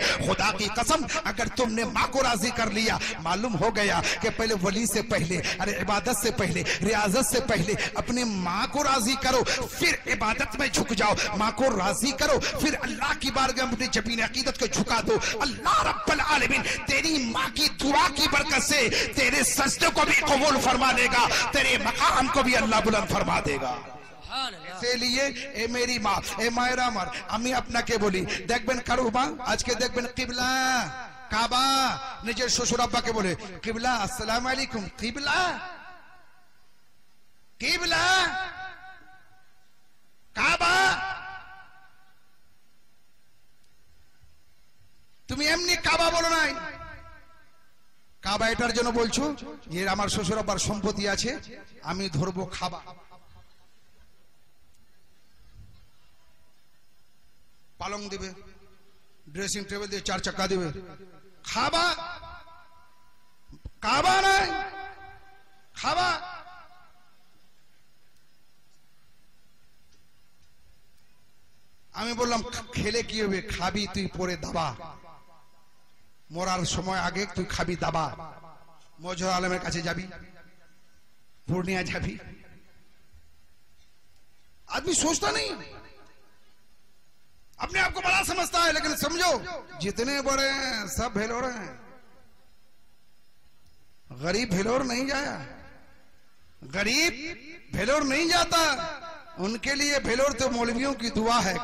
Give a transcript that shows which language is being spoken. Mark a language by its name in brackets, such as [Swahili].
[Hindi] खुदा की कसम अगर तुमने माँ को राजी कर लिया, मालूम हो गया कि पहले वली से पहले, अरे इबादत से पहले, रियाजत से पहले अपने माँ को राजी करो, फिर इबादत में झुक जाओ। माँ को राजी करो, फिर अल्लाह की बारगाह में अपनी जबीन अकीदत को झुका दो। अल्लाह रब्बुल आलमीन तेरी माँ की दुआ की बरकत से तेरे सजदे को भी कबूल फरमा देगा, तेरे मकाम को भी अल्लाह बुलंद फरमा देगा। इसीलिए ए मेरी माँ, ए मायरा मार, [Bangla] আমি আপনাকে বলি, দেখবেন কারো মা আজকে দেখবেন কিবলা কাবা নিজের শ্বশুর আব্বাকে বলে কিবলা আসসালামু আলাইকুম, কিবলা কিবলা কাবা। তুমি এমনি কাবা বলো নাই, কাবা এটার জন্য বলছো যে আমার শ্বশুর আব্বার সম্পত্তি আছে, আমি ধরবো খাবা। পালং দিবে, ড্রেসিং টেবিল দিয়ে 4 চাকা দিবে, খাবা কাবা নাই, খাবা। আমি বললাম খেলে কি হবে, খাবি তুই পরে দাবা, মরার সময় আগে তুই খাবি দাবা। মজহর আলমের কাছে যাবি, पूर्णिया जाबी। [Hindi] आदमी सोचता नहीं, अपने आप को बड़ा समझता है, लेकिन समझो जितने बड़े हैं सब भेलोर हैं, गरीब भेलोर नहीं जाया, गरीब भेलोर नहीं जाता, उनके लिए भेलोर तो मौलवियों की दुआ है।